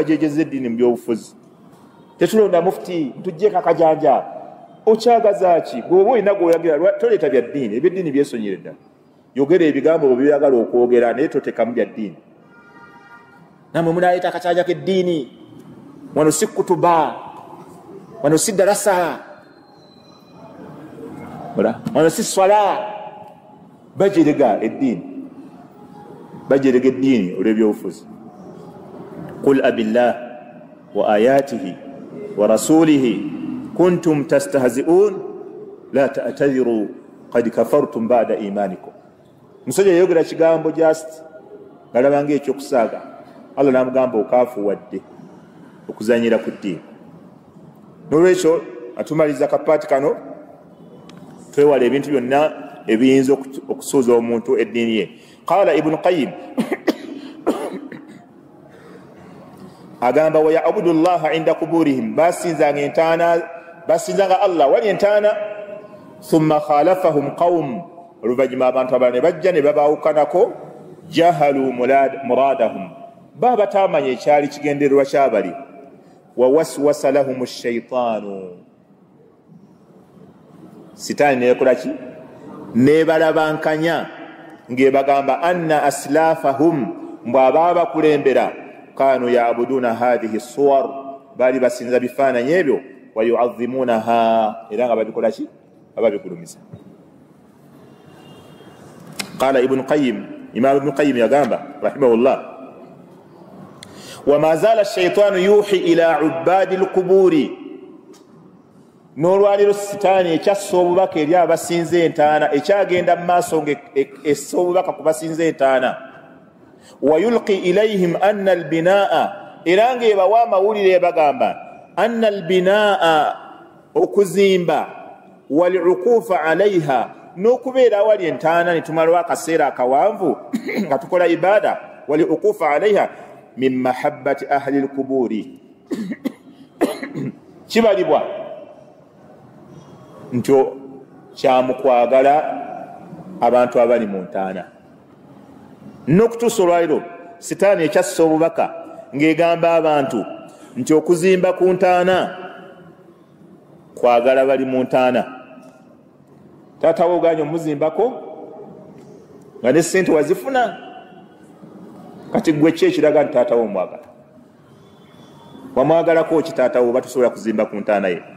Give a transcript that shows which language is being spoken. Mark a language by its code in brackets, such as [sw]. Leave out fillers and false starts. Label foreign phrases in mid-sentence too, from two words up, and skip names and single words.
[lg] bajeejeza eddiini mu byobufuzi tetulonda mufuti ntugjeeko akajanja okyagaza ki bw'oba olina gweoyagira toleeta bya ddiini ebyeddiini byesonyere ddala yogera ebigambo bwe byagala okwogera naye totekamu bya ddiini namwe munaleeta akacanja k'eddiini wano si kutuba wano si darasa wano si swala bajerega eddiini olw'ebyobufuzi [ar] قل أبالله وآياته و رسوله كنتم تستهزئون لا تعتذروا قد كفرتم بعد إيمانكم [lg] musajja yayogera kigambo just galabanga ekyokusaaga Allah namugamba okaafuwadde okuzanyira ku ddiini n'olwekyo atumaliza kapaati kano twewala ebintu byonna ebiyinza okusuuza omuntu eddiini ye [ar] قال ابن قيم [lg] agamba [ar] ويعبدون الله عند قبورهم [lg] basinzanga Allah wali entaana [ar] ثم خلفهم قوم [lg] oluvanyuma abantu abalala ne bajja ne babaawukanako [ar] جهلوا مرادهم [lg] baba taamanya ekyali kigendererwa kyabali [ar] ووسوس لهم الشيطان [lg] sitaani neekola ki nebalabankanya ng'ebagamba [ar] أن أسلافهم [lg] mbw ababa bakulembera [ar] كانوا يعبدون هذه الصور [lg] bali basinza bifaananyi ebyo [ar] ويعظمونها [lg] era nga babikola ki babigulumiza [ar] قال ابن قيم [lg] imam ibn qayyim yagamba rahimahullah [ar] وما زال الشيطان يوحي إلى عباد القبور [lg] n'olwaliro sitaani ekyassa obubaka eri abasinza entaana ekyagenda mu maaso ng'essa obubaka ku basinza entaana [ar] ويلقي إليهم أن البناء [lg] era ng'ebawa amawulire ebagamba [ar] أن البناء [lg] okuzimba [ar] والعكوف عليها [lg] n'okubeera awali entaana ne tumalwa akaseera akawanvu nga tukola ibaada [ar] والعكوف عليها من محبة أهل القبور [lg] kibalibwa nti kyamukwagala abantu abali mu ntaana n'okutuusa olwaliro sitaani ekyassa obubaka ng'egamba abantu nti okuzimba ku ntaana kwagala bali mu ntaana taatawo oganya omuzimbako nga ne ssente wazifuna kati gwe ki ekiraga nti taatawo omwagala wamwagalako ki taatawo oba tusobola kuzimba ku ntaana ye